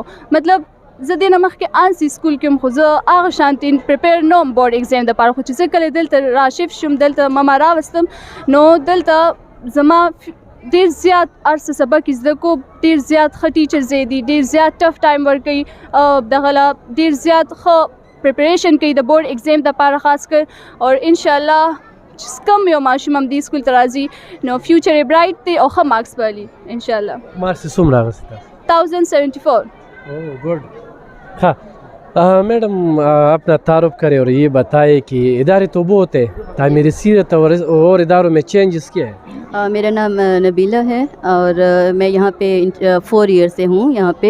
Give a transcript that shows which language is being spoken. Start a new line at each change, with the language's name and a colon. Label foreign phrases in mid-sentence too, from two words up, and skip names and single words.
Pashto: مطلب زه دې نه مخکې آنسي سکول کې یم خو زه هغه شانتې پریپیر نه وم
English: board exam
Pashto: دپاره، خو چې زه کله دلته راشف شوم دلته ما راوستم نو دلته زما ډېر زیات ارڅه سبق زده کو، ډېر زیات ښه ټیچرز دي، ډېر زیات
English: tough time
Pashto: ورکوي، دغه ډېر زیات ښه پریپریشن کوي د
English: board exam
Pashto: دپاره خاص کر. اور انشاءالله کم یو ماشوم هم دې سکول ته راځي نو فیوچر یې برایټ دی او ښه مارکس به علي انشاءالله. مارکس یې څومره اخیستی؟ 1074.
English: Oh good.
Urdu: ہاں میڈم اپنا تعارف کریں اور یہ بتائیں کہ ادارے تو بہت ہے، تعمیر سیرت اور اداروں میں چینجز کیا ہے? میرا نام نبیلہ ہے اور میں یہاں پہ 4 ایئر سے ہوں یہاں پہ.